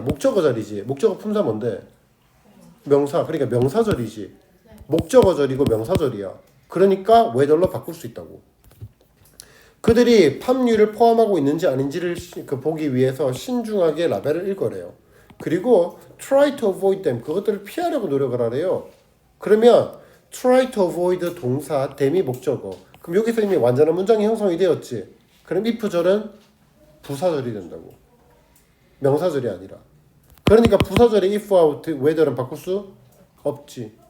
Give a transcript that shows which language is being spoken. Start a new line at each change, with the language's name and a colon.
Korean: 목적어 자리지. 목적어 품사 뭔데? 명사. 그러니까 명사절이지. 목적어절이고 명사절이야. 그러니까 whether로 바꿀 수 있다고. 그들이 팜유를 포함하고 있는지 아닌지를 보기 위해서 신중하게 라벨을 읽어래요. 그리고
English: try to avoid them.
Korean: 그것들을 피하려고 노력을 하래요. 그러면 try to avoid 동사, them이 목적어. 그럼 여기서 이미 완전한 문장이 형성이 되었지. 그럼 if절은 부사절이 된다고. 명사절이 아니라. 그러니까 부사절의 if와 whether는 바꿀 수 없지.